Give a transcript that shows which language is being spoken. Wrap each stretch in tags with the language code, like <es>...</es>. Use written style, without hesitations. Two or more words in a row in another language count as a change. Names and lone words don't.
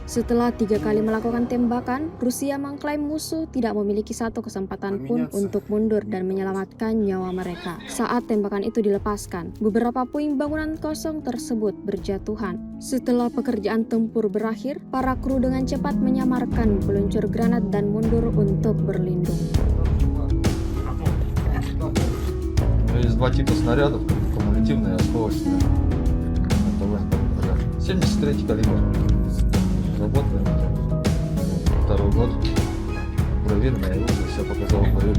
<id>Setelah 3 kali melakukan tembakan, Rusia mengklaim musuh tidak memiliki satu kesempatan pun untuk mundur dan menyelamatkan nyawa mereka. Saat tembakan itu dilepaskan, beberapa puing bangunan kosong tersebut berjatuhan. Setelah pekerjaan tempur berakhir, para kru dengan cepat menyamarkan peluncur granat dan mundur untuk berlindung.</id> <ru>Есть два типа снарядов, кумулятивные и осколочные. Это ВНП. 73-й калибр. Работаем. Второй год. Проверенное оружие, все показало в бою.</ru>